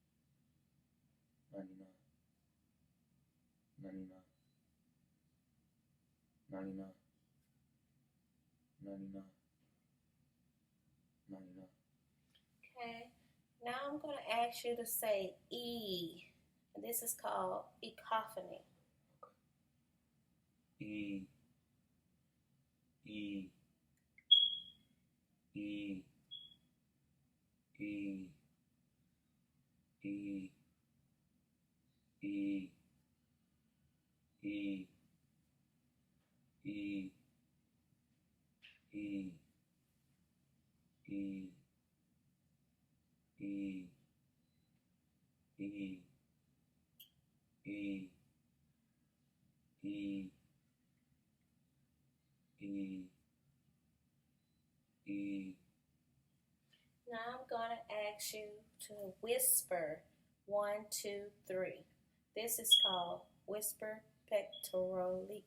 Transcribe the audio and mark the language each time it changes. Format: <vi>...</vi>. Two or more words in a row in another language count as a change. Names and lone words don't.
<en>99. 99. 99. 99. 99. Okay. Now I'm going to ask you to say E. And this is called echophony. E. E. E. E. E. E. E. E. E. E. E. E. E. E. E. E. Now I'm going to ask you to whisper 1, 2, 3. This is called whisper pectoralique.</en>